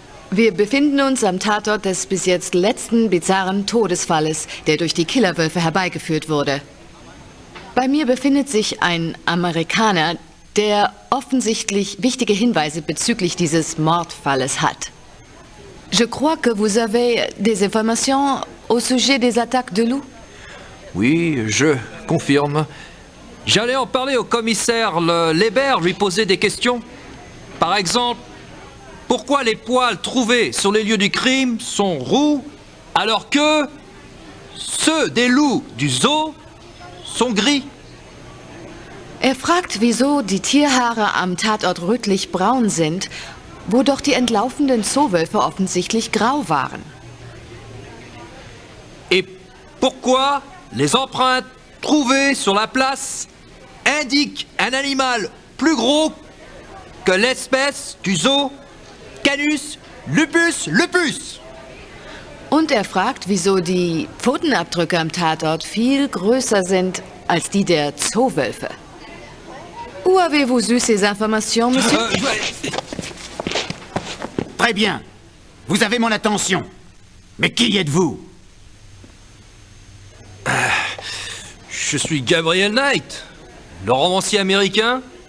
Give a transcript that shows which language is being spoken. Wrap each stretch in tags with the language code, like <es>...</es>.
<de>Wir befinden uns am Tatort des bis jetzt letzten bizarren Todesfalles, der durch die Killerwölfe herbeigeführt wurde. Bei mir befindet sich ein Amerikaner, der offensichtlich wichtige Hinweise bezüglich dieses Mordfalles hat.</de> <fr>Je crois que vous avez des informations au sujet des attaques de loups? Oui, je confirme. J'allais en parler au commissaire Lébert, lui poser des questions. Par exemple, pourquoi les poils trouvés sur les lieux du crime sont roux, alors que ceux des loups du zoo sont gris?</fr> <de>Fragt, wieso die Tierhaare am Tatort rötlich-braun sind, wo doch die entlaufenden Zoowölfe offensichtlich grau waren.</de> <fr>Et pourquoi les empreintes trouvées sur la place indiquent un animal plus gros que l'espèce du zoo Canus lupus lupus?</fr> <de>Und fragt, wieso die Pfotenabdrücke am Tatort viel größer sind als die der Zoowölfe.</de> <fr>Où avez-vous eu ces informations, monsieur? Très bien. Vous avez mon attention. Mais qui êtes-vous? Je suis Gabriel Knight, le romancier américain.</fr>